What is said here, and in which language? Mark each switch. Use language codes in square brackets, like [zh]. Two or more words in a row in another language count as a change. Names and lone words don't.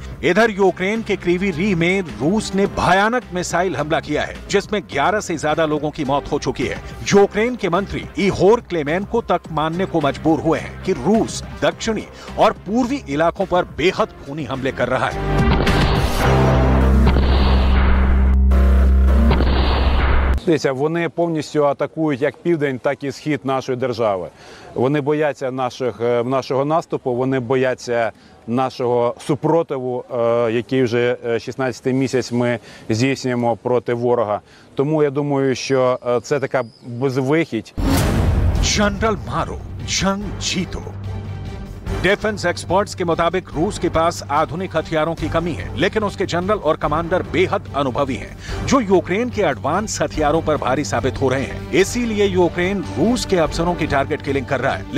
[hi] इधर यूक्रेन के क्रीवी रीह में रूस ने भयानक मिसाइल हमला किया है, जिसमें 11 से ज्यादा लोगों की मौत हो चुकी है। यूक्रेन के मंत्री इहोर क्लेमेंको तक मानने को मजबूर हुए हैं कि रूस दक्षिणी और पूर्वी इलाकों पर बेहद खूनी हमले कर रहा है। [uk] Вони повністю атакують як південь, так і схід нашої держави. Вони бояться нашого наступу, вони бояться нашого супротиву, який вже 16-й місяць ми здійснюємо проти ворога. Тому я думаю, що це така безвихідь. [hi] जनरल मारो, जंग जीतो। [en] defence experts [hi] के मुताबिक रूस के पास आधुनिक हथियारों की कमी है, लेकिन उसके जनरल और कमांडर बेहद अनुभवी हैं, जो यूक्रेन के एडवांस हथियारों पर भारी साबित हो रहे हैं। इसीलिए यूक्रेन रूस के अफसरों की [en] target killing [hi] कर रहा है।